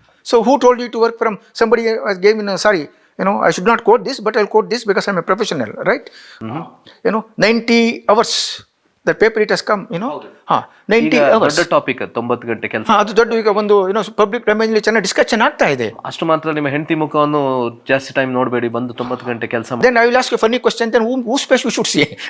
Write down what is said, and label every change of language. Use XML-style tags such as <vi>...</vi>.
<en>So who told you to work from somebody gave in sorry, I should not quote this, but I'll quote this because I'm a professional, right? 90 hours. The paper it has come, 90 hours.</en> <kn>ದೊಡ್ಡ topic 90 ಗಂಟೆ ಕೆಲಸ. ಅದು ದೊಡ್ಡ, ಈಗ ಒಂದು public ಡೊಮೇನ್ಲಿ ಚೆನ್ನಾಗಿ discussion ಆಗ್ತಾ ಇದೆ. ಅಷ್ಟು ಮಾತ್ರ ನಿಮ್ಮ ಹೆಂಡತಿ ಮುಖವನ್ನು ಜಾಸ್ತಿ ಟೈಮ್ ನೋಡಬೇಡಿ, ಬಂದು 90 ಗಂಟೆ ಕೆಲಸ.</kn> <en>Then I will ask you a funny question, then whose face we should see?</en>